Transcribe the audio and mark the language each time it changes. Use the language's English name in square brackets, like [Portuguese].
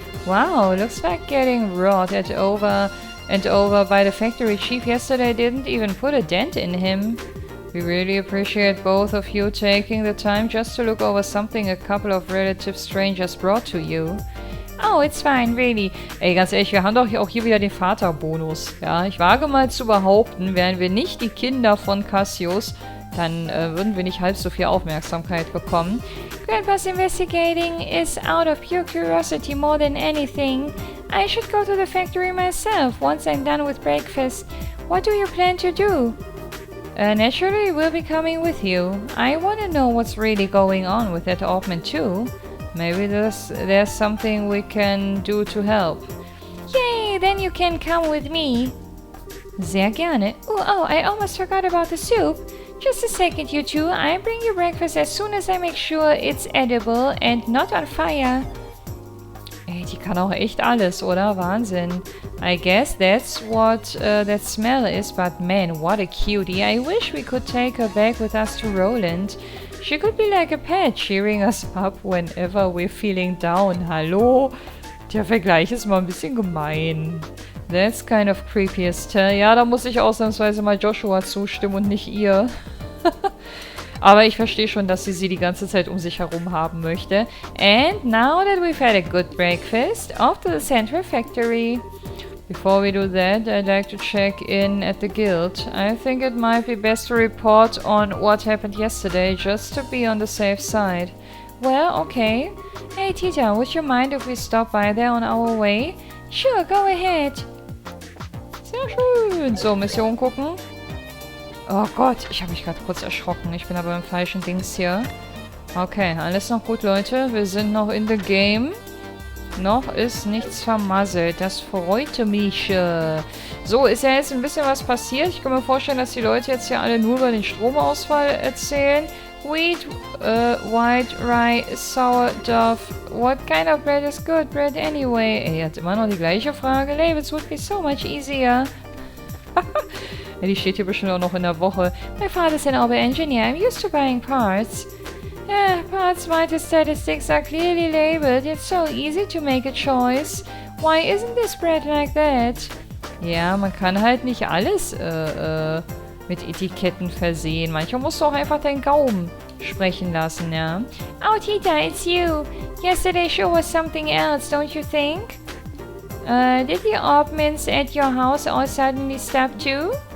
[English] Wow, looks like getting rotted over and over by the factory chief yesterday didn't even put a dent in him. We really appreciate both of you taking the time just to look over something a couple of relative strangers brought to you. Oh, it's fine, really. [German] Ey, ganz ehrlich, wir haben doch auch hier wieder den Vaterbonus. Ja, ich wage mal zu behaupten, wären wir nicht die Kinder von Cassius, dann würden wir nicht halb so viel Aufmerksamkeit bekommen. [English] Grandpa's investigating is out of pure curiosity more than anything. I should go to the factory myself once I'm done with breakfast. What do you plan to do? Naturally, we'll be coming with you. I want to know what's really going on with that orbment too. Maybe there's something we can do to help. Yay, then you can come with me. [German] Sehr gerne. [English] Oh, I almost forgot about the soup. Just a second, you two. I'll bring you breakfast as soon as I make sure it's edible and not on fire. [German] Ey, die kann auch echt alles, oder? Wahnsinn. [English] I guess that's what that smell is, but man, what a cutie. I wish we could take her back with us to Roland. She could be like a pet, cheering us up whenever we're feeling down. [German] Hallo? Der Vergleich ist mal ein bisschen gemein. [English] That's kind of creepy, Estelle. [German] Ja, da muss ich ausnahmsweise mal Joshua zustimmen und nicht ihr. Aber ich verstehe schon, dass sie die ganze Zeit um sich herum haben möchte. [English] And now that we've had a good breakfast, off to the Central Factory. Before we do that, I'd like to check in at the guild. I think it might be best to report on what happened yesterday, just to be on the safe side. Well, okay. Hey Tita, would you mind if we stop by there on our way? Sure, go ahead. [German] Sehr schön. So, Mission gucken. Oh Gott, ich habe mich gerade kurz erschrocken. Ich bin aber im falschen Dings hier. Okay, alles noch gut, Leute. Wir sind noch [English] in the game. [German] Noch ist nichts vermasselt. Das freute mich. So, ist ja jetzt ein bisschen was passiert. Ich kann mir vorstellen, dass die Leute jetzt hier alle nur über den Stromausfall erzählen. [English] Wheat, white, rye, sourdough. What kind of bread is good bread anyway? [German] Er hat immer noch die gleiche Frage. [English] Labels would be so much easier. [German] Ja, die steht hier bestimmt auch noch in der Woche. [English] My father's an auto engineer. I'm used to buying parts. Yeah, parts mighty statistics are clearly labeled. It's so easy to make a choice. Why isn't this bread like that? [German] Ja, man kann halt nicht alles mit Etiketten versehen. Manchmal musst du auch einfach deinen Gaumen sprechen lassen, ja. [English] Oh, Tita, it's you. Yesterday sure was something else, don't you think? Did the oddments at your house all suddenly stop too?